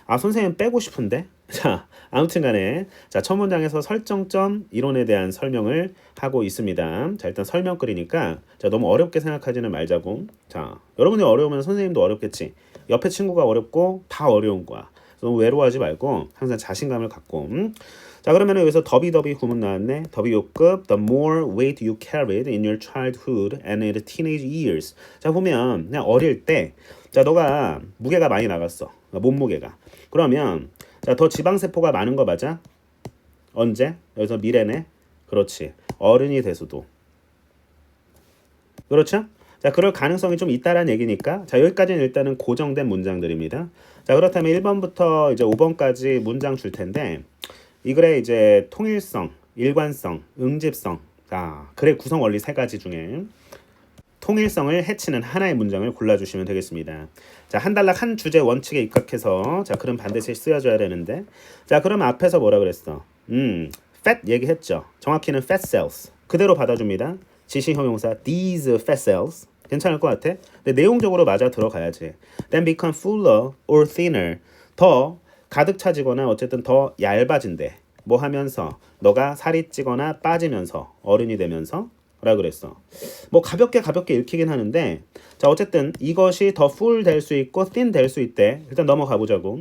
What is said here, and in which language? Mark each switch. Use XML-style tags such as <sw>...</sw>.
<ko>선생님 빼고 싶은데. 자, 아무튼간에 자, 첫 문장에서 설정점 이론에 대한 설명을 하고 있습니다. 자, 일단 설명글이니까 자, 너무 어렵게 생각하지는 말자고. 자, 여러분이 어려우면 선생님도 어렵겠지. 옆에 친구가 어렵고 다 어려운 거야. 너무 외로워하지 말고 항상 자신감을 갖고. 자, 그러면 여기서 더비 구문 나왔네. 더비 요급</ko> <en>the more weight you carried in your childhood and in the teenage years.</en> <ko>자, 보면 그냥 어릴 때 자, 너가 무게가 많이 나갔어. 몸무게가. 그러면 자, 더 지방세포가 많은 거 맞아? 언제? 여기서 미래네. 그렇지. 어른이 돼서도. 그렇죠? 자, 그럴 가능성이 좀 있다라는 얘기니까 자, 여기까지는 일단은 고정된 문장들입니다. 자, 그렇다면 1번부터 이제 5번까지 문장 줄 텐데 이 글의 이제 통일성, 일관성, 응집성. 자, 글의 구성 원리 세 가지 중에 통일성을 해치는 하나의 문장을 골라주시면 되겠습니다. 자, 한 단락 한 주제 원칙에 입각해서 자, 글은 반드시 쓰여줘야 되는데 자, 그럼 앞에서 뭐라 그랬어? fat 얘기했죠. 정확히는 fat cells. 그대로 받아줍니다. 지시 형용사</ko> <en>these fat cells.</en> <ko>괜찮을 것 같아? 근데 내용적으로 맞아 들어가야지.</ko> <en>Then become fuller or thinner.</en> <ko>더 가득 차지거나 어쨌든 더 얇아진대. 뭐 하면서? 너가 살이 찌거나 빠지면서 어른이 되면서 라 그랬어. 뭐 가볍게 읽히긴 하는데 자, 어쨌든 이것이 더 full 될 수 있고 thin 될 수 있대. 일단 넘어가 보자고.</ko>